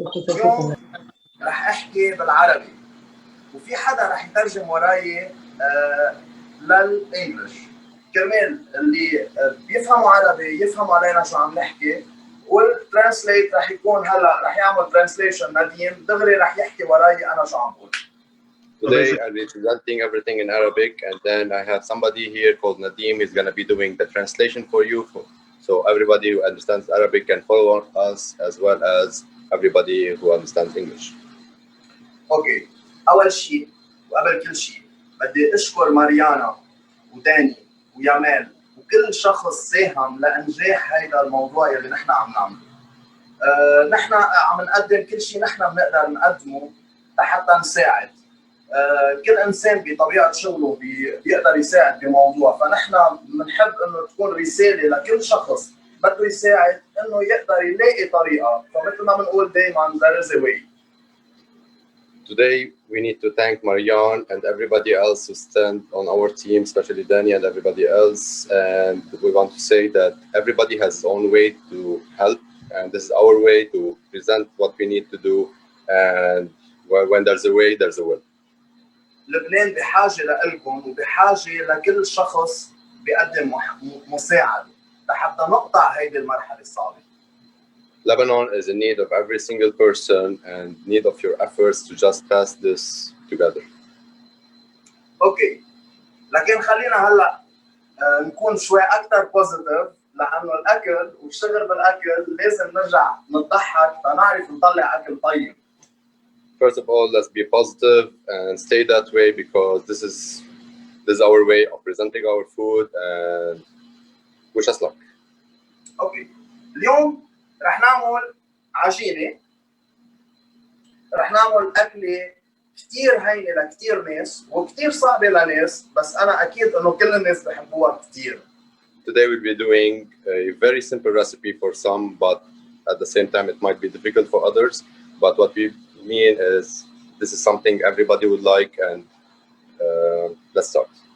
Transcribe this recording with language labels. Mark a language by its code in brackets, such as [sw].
[ar] اليوم رح احكي بالعربي وفي حدا رح يترجم وراي للانجلش كرمال اللي بيفهموا عربي يفهموا علينا شو عم نحكي، والترانسليت رح يكون هلا رح يعمل ترانسليشن نديم دغري رح يحكي وراي انا شو عم بقول. [en] Today I'll be presenting everything in Arabic, and then I have somebody here called Nadim is going to be doing the translation for you, so everybody who understands Arabic can follow us, as well as everybody who understands English. [ar] اوكي، اول شيء وقبل كل شيء بدي اشكر ماريانا وداني ويامال وكل شخص ساهم لانجاح هذا الموضوع اللي نحن عم نعمله. نحن عم نقدم كل شيء نحن بنقدر نقدمه لحتى نساعد. كل انسان بطبيعه شغله بيقدر يساعد بموضوع، فنحن بنحب انه تكون رساله لكل شخص بده يساعد انه يقدر يلاقي طريقه، فمثل ما بنقول دائما [en] there is a way. Today we need to thank Marianne and everybody else who stand on our team, especially Danny and everybody else, and we want to say that everybody has his own way to help, and this is our way to present what we need to do, and when there's a way, there's a will. [ar] لبنان بحاجه لكم وبحاجه لكل شخص بيقدم مساعده لحتى نقطع هيدي المرحله الصعبه. [en] Lebanon is in need of every single person and need of your efforts to just pass this together. [ar] اوكي، لكن خلينا هلا نكون شوي اكثر بوزيتيف، لانه الاكل والشغل بالاكل لازم نرجع نضحك فنعرف نطلع اكل طيب. [en] First of all, let's be positive and stay that way, because this is our way of presenting our food, and wish us luck. [ar] اوكي، اليوم رح نعمل عجينه، رح نعمل اكله كثير هينه لكثير ناس وكثير صعبه لناس، بس انا اكيد انه كل الناس بحبوها كثير. [en] Today we'll be doing a very simple recipe for some, but at the same time it might be difficult for others. But what we mean is this is something everybody would like, and let's start.